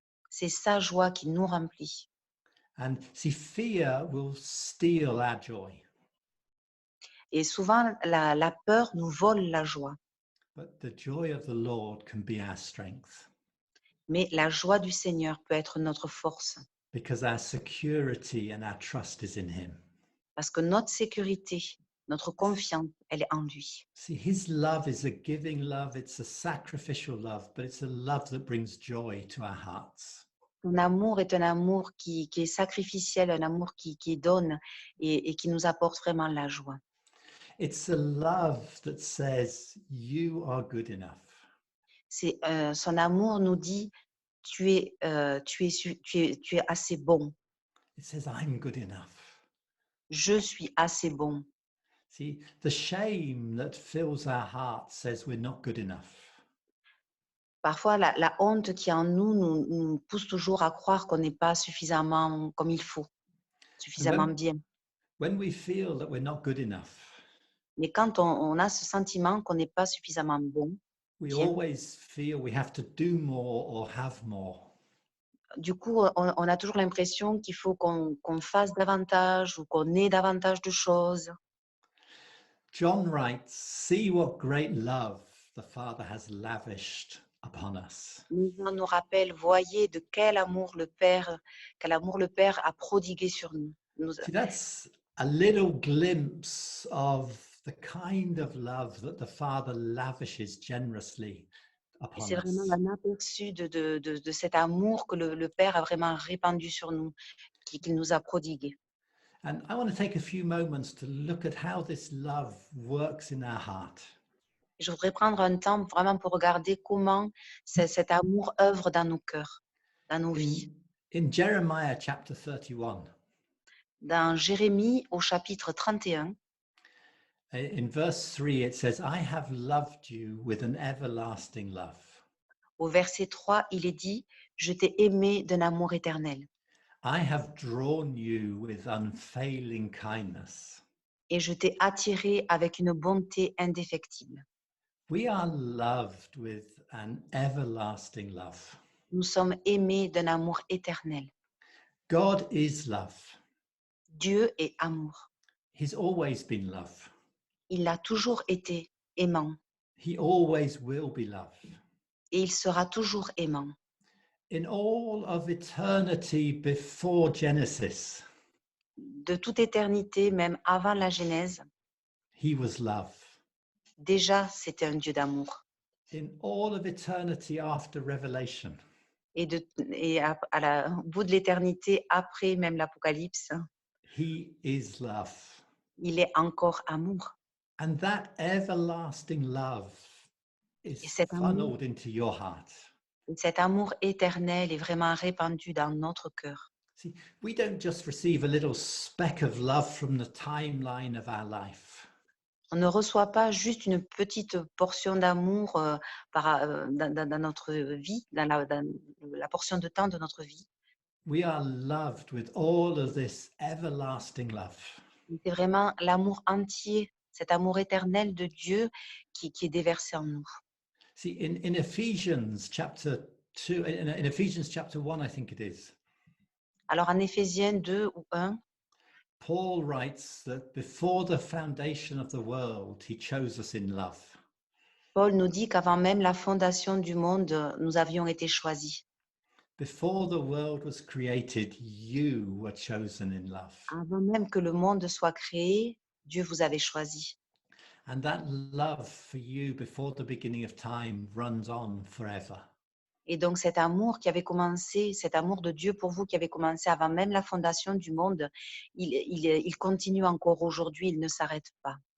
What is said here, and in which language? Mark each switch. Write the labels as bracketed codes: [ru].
[fr] C'est sa joie qui nous remplit. [en] And see, fear will steal our joy, [fr] Et souvent, la peur nous vole la joie. [en] but the joy of the Lord can be our strength [fr] Mais la joie du Seigneur peut être notre force. [en] because our security and our trust is in him. [fr] Parce que notre sécurité, notre confiance, elle est en lui. [en] See, his love is a giving love, it's a sacrificial love, but it's a love that brings joy to our hearts. [fr] Son amour est un amour qui est sacrificiel, un amour qui donne et qui nous apporte vraiment la joie. [en] It's a love that says, you are good enough. [fr] Son amour nous dit, tu es assez bon. [en] It says, I'm good enough. [fr] Je suis assez bon. [en] See, the shame that fills our hearts says we're not good enough. [fr] Parfois, la honte qui est en nous pousse toujours à croire qu'on n'est pas suffisamment comme il faut, suffisamment bien. [en] When we feel that we're not good enough, [fr] Mais quand on a ce sentiment qu'on n'est pas suffisamment bon, [en] we [fr] bien, [en] always feel we have to do more or have more. [fr] du coup, on a toujours l'impression qu'il faut qu'on fasse davantage ou qu'on ait davantage de choses. [en] John writes, see what great love the Father has lavished upon us. [fr] Jean nous rappelle, voyez de quel amour le Père a prodigué sur nous. [en] See, that's a little glimpse of the kind of love that the Father lavishes generously upon [fr] C'est vraiment [en] us. [fr] un aperçu de cet amour que le Père a vraiment répandu sur nous, qu'il nous a prodigué. [en] And I want to take a few moments to look at how this love works in our heart. [fr] Je voudrais prendre un temps vraiment pour regarder comment cet amour œuvre dans nos cœurs, dans nos vies. [en] In Jeremiah chapter 31, [fr] Dans Jérémie au chapitre 31, [en] in verse 3, it says, I have loved you with an everlasting love. [fr] au verset 3, il est dit, je t'ai aimé d'un amour éternel [en] I have drawn you with unfailing kindness. [fr] et je t'ai attiré avec une bonté indéfectible. [en] We are loved with an everlasting love. [fr] Nous sommes aimés d'un amour éternel. [en] God is love. [fr] Dieu est amour. [en] He's always been love. [fr] Il a toujours été aimant [en] He always will be love. [fr] et il sera toujours aimant. [en] In all of eternity before Genesis, [fr] De toute éternité, même avant la Genèse, [en] he was love. [fr] déjà c'était un Dieu d'amour. [en] In all of eternity after Revelation, [fr] Au bout de l'éternité, après même l'Apocalypse, [en] he is love. [fr] il est encore amour. [en] And that everlasting love [fr] Et [en] is [fr] cet amour, [en] funneled into your heart. [fr] cet amour éternel est vraiment répandu dans notre cœur. [en] See, we don't just receive a little speck of love from the timeline of our life. [fr] On ne reçoit pas juste une petite portion d'amour dans notre vie, dans la portion de temps de notre vie. [en] We are loved with all of this everlasting love. [fr] C'est vraiment l'amour entier, cet amour éternel de Dieu qui est déversé en nous. [en] See, in Ephesians chapter 2, in Ephesians chapter 1, I think it is, [fr] Alors en Éphésiens 2 ou 1, [en] Paul writes that before the foundation of the world, he chose us in love. [fr] Paul nous dit qu'avant même la fondation du monde, nous avions été choisis. [en] Before the world was created, you were chosen in love. [fr] Avant même que le monde soit créé, Dieu vous avait choisi. [en] And that love for you before the beginning of time runs on forever. [fr] Et donc cet amour qui avait commencé, cet amour de Dieu pour vous qui avait commencé avant même la fondation du monde, il continue encore aujourd'hui, il ne s'arrête pas.